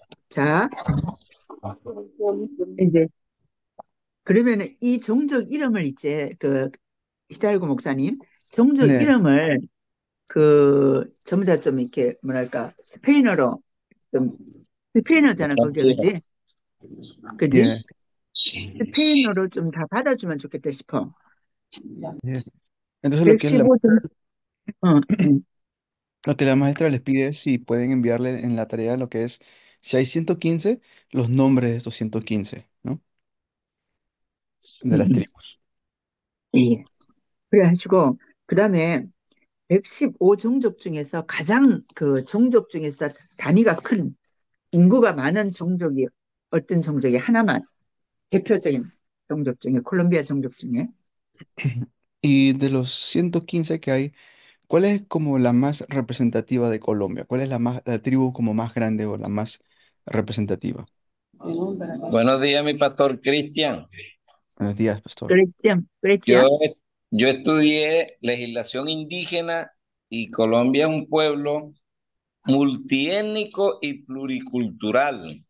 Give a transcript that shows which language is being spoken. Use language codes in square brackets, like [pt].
[ko] 자, 이제 그러면은 이 종족 이름을 이제 그 히달고 목사님 종족 네, 이름을 그 전부 다 좀 이렇게 뭐랄까 스페인어로 좀 스페인어잖아 그게 그지? 그지? yeah, 스페인어로 좀 다 받아주면 좋겠다 싶어. [es] yeah. Entonces [ko] 115 종, 어, [es] lo que la maestra les pide es si pueden enviarle en la tarea lo que es, si hay 115 los nombres de estos 115, ¿no? De las 음, tribus. [ko] 예. 그래가지고 그다음에 115 종족 중에서 가장 그 종족 중에서 단위가 큰 인구가 많은 종족이 어떤 종족이 하나만 대표적인 종족 중에 콜롬비아 종족 중에 [es] Y de los 115 que hay, ¿cuál es como la más representativa de Colombia? ¿Cuál es la tribu como más grande o la más representativa? Buenos días, mi pastor Cristian. Buenos días, pastor. [ko] 그랬지? 그랬지? [es] Yo, yo estudié legislación indígena y Colombia es un pueblo multiétnico y pluricultural.